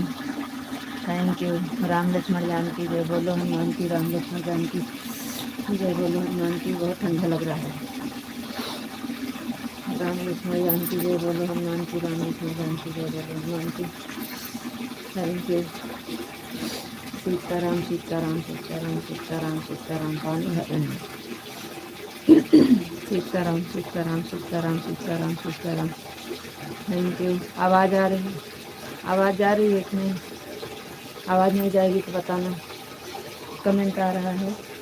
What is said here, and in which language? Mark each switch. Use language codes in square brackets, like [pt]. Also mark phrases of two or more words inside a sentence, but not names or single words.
[en] thank you. [hi] राम लक्ष्मण जानकी जय बोलो, हनुमान की, राम लक्ष्मण जानकी जय बोलो, हनुमान की। बहुत ठंडा लग रहा है। राम लक्ष्मण जानकी जय बोलो, हनुमान की, राम लक्ष्मण जानकी जय बोलो, हनुमान की। [en] thank you. [hi] सीताराम सीताराम सीताराम सीताराम सीताराम, पानी भर सीताराम सीताराम सीताराम सीताराम सीताराम। [en] thank you. [hi] आवाज़ आ रही है? आवाज़ जा रही है कि नहीं? आवाज़ नहीं जाएगी तो बताना। कमेंट आ रहा है।